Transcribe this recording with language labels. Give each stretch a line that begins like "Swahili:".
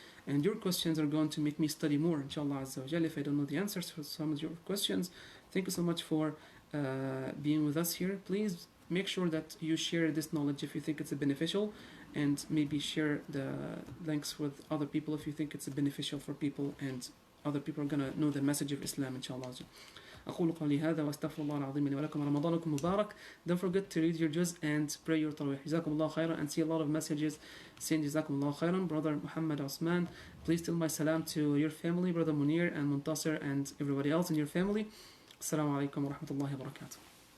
English: And your questions are going to make me study more, inshallah Azza wa Jal, if I don't know the answers for some of your questions. Thank you so much for being with us here. Please make sure that you share this knowledge if you think it's beneficial, and maybe share the links with other people if you think it's beneficial for people and other people are gonna know the message of Islam, inshallah.
Arabic: أقول قولي هذا وأستغفر الله العظيم لي ولكم. رمضانكم مبارك.
English: Don't forget to read your juz and pray your tarawih.
Arabic: جزاكم الله خيرا.
English: And see a lot of messages saying
Arabic: جزاكم الله خيرا.
English: Brother Muhammad Osman, please tell my salam to your family, Brother Munir and Muntasir and everybody else in your family.
Arabic: Assalamu alaikum wa rahmatullahi wa barakatuh.